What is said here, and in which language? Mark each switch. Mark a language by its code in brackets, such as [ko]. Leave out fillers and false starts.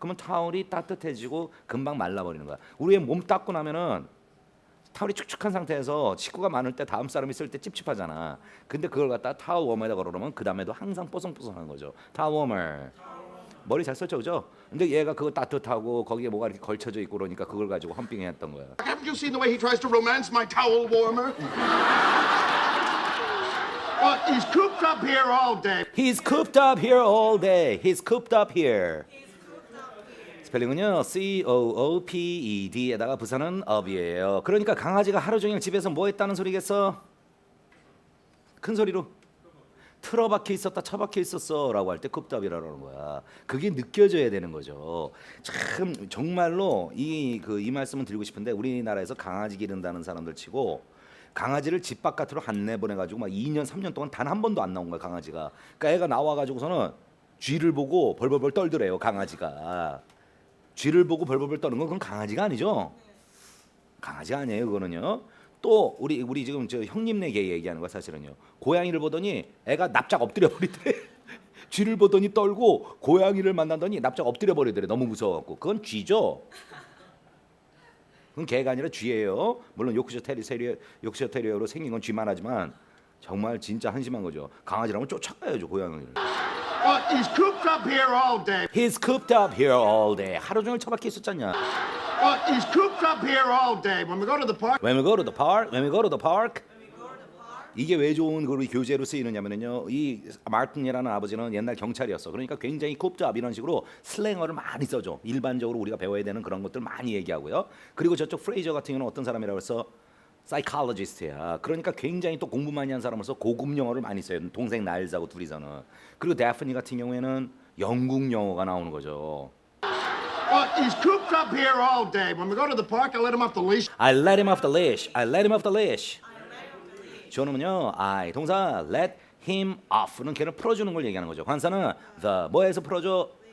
[ko] 그러면 타월이 따뜻해지고 금방 말라버리는 거야. 우리의 몸 닦고 나면은 타월이 축축한 상태에서 식구가 많을 때 다음 사람이 쓸 때 찝찝하잖아. 근데 그걸 갖다 타월 워머에다 걸어놓으면 그 다음에도 항상 뽀송뽀송한 거죠. 타월 워머. 머리 잘 썼죠, 그죠? 근데 얘가 그거 따뜻하고 거기에 뭐가 이렇게 걸쳐져 있고 그러니까 그걸 가지고 험빙했던 거야. [en] Haven't you seen the way he tries to romance my towel warmer? Well, he's cooped up here all day. He's cooped up here all day. He's cooped up here. [ko] 스펠링은요 C-O-O-P-E-D에다가 부사는 up이에요. 그러니까 강아지가 하루 종일 집에서 뭐 했다는 소리겠어? 큰 소리로 틀어박혀 있었다 처박혀 있었어 라고 할 때 cooped up이라는 거야. 그게 느껴져야 되는 거죠. 참 정말로 이 말씀은 드리고 싶은데 우리나라에서 강아지 기른다는 사람들 치고 강아지를 집 바깥으로 안 내보내가지고 막 2년 3년 동안 단 한 번도 안 나온 거야 강아지가. 그러니까 애가 나와가지고서는 쥐를 보고 벌벌벌 떨더래요 강아지가. 쥐를 보고 벌벌벌 떠는 건 그건 강아지가 아니죠. 강아지가 아니에요 그거는요. 또 우리 지금 저 형님네 개 얘기하는 거야 사실은요. 고양이를 보더니 애가 납작 엎드려 버리더래. 쥐를 보더니 떨고 고양이를 만나더니 납작 엎드려 버리더래. 너무 무서워갖고. 그건 쥐죠. 그건 개가 아니라 쥐예요. 물론 요크셔 테리어로 생긴 건 쥐만 하지만 정말 진짜 한심한 거죠. 강아지라면 쫓아가야죠 고양이를. [en] Well, he's cooped up here all day. He's cooped up here all day. [ko] 하루 종일 처박혀 있었잖냐. [en] Well, he's cooped up here all day. When we go to the park, When we go to the park, when we go to the park. [ko] 이게 왜 좋은 우리 교재로 쓰이느냐면요. 이 마틴이라는 아버지는 옛날 경찰이었어. 그러니까 굉장히 cooped up 이런 식으로 슬랭어를 많이 써줘. 일반적으로 우리가 배워야 되는 그런 것들 많이 얘기하고요. 그리고 저쪽 프레이저 같은 경우는 어떤 사람이라고 해서 사이콜로지스트야. 그러니까 굉장히 또 공부 많이 한 사람으로서 고급 영어를 많이 써요. 동생 나일즈하고 둘이서는. 그리고 데프니 같은 경우에는 영국 영어가 나오는 거죠. [en] well, he's cooped up here all day. When we go to the park, I let him off the leash. I let him off the leash. I let him off the leash. [ko] 주어는요. I 동사 [en] let him off [ko] 는 걔를 풀어주는 걸 얘기하는 거죠. 관사는 the 뭐에서 풀어줘?